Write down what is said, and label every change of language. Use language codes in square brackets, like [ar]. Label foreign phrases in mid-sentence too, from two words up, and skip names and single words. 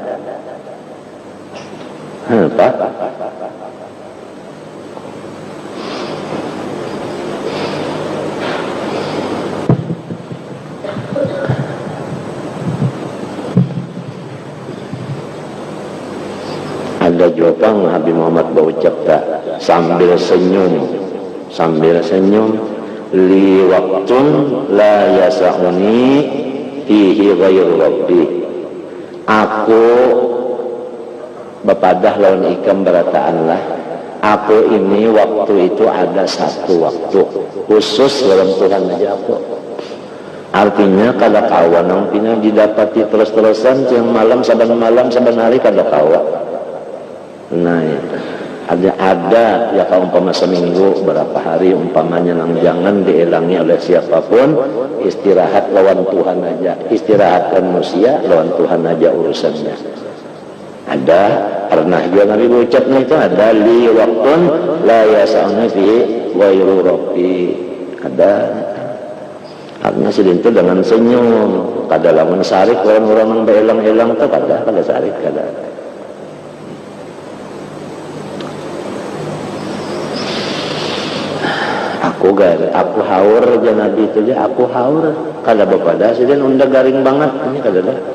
[bjn] apa ada jawaban Nabi Muhammad berucap tak sambil senyum [ar] لي وقت لا يسعني فيه غير ربي [bjn] aku bepadah lawan ikam berataan lah aku ini waktu itu ada satu waktu khusus dalam Tuhan aja aku. Artinya kada kawan yang pina didapati terus-terusan siang malam saban hari kada kawan. Nah ada ya kalau umpama seminggu berapa hari umpamanya nang jangan dielangi oleh siapapun, istirahat lawan Tuhan aja, istirahatkan manusia lawan Tuhan aja urusannya. Ada pernah juga Nabi ucapnya itu ada [ar] لي وقت لا يسعنا في غير ربي. [bjn] Ada karena sidin itu dengan senyum kada lamun sarik orang-orang yang beelang-elang itu kada sarik kada. Aku haur aja Nabi itu aja aku haur kada bapada sidin unda garing banget ini kada dah.